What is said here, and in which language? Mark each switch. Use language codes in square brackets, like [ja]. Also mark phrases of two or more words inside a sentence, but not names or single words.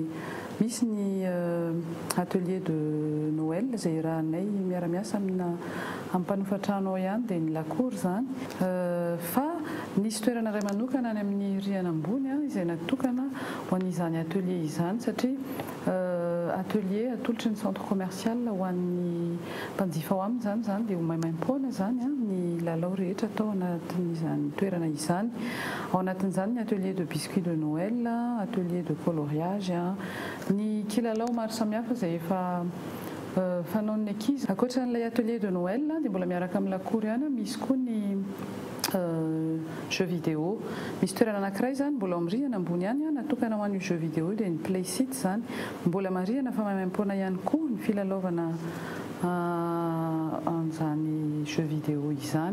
[mg] misy ny [fr] atelier de Noël [mg] izay rahanay miara-miasa amin'ny mpanofatrano ao ihany dia ny lakour zany fa nisy toerana iray manokana any amin'ny riana ambony izay natokana ho an'izany atelier izany satria atelier atolotry ny [fr] centre commercial [mg] ho an'ny mpanjifa ao aminy zany dia ho maimaim-poana zany ny lalao rehetra atao anatin'izany toerana izany. Ao anatin'izany ny [fr] atelier de biscuit de Noël, atelier de coloriage, [mg] ny kilalao maro samihafa izay efa fanaon'ny ankizy. Ankoatran'ilay [fr] atelier de Noël [mg] dia mbola miaraka amin'ny lakour ihany misy koa ny [fr] jeux vidéo. [mg] Misy toerana anankiray zany mbola ao amin'ny rihana ambony ihany natokana ho an'io [fr] jeux vidéo [mg] dia ny [en] play site [mg] zany mbola marihana fa maimaim-poana ihany koa ny filalaovana an'izany [fr] jeux vidéo [mg] izany.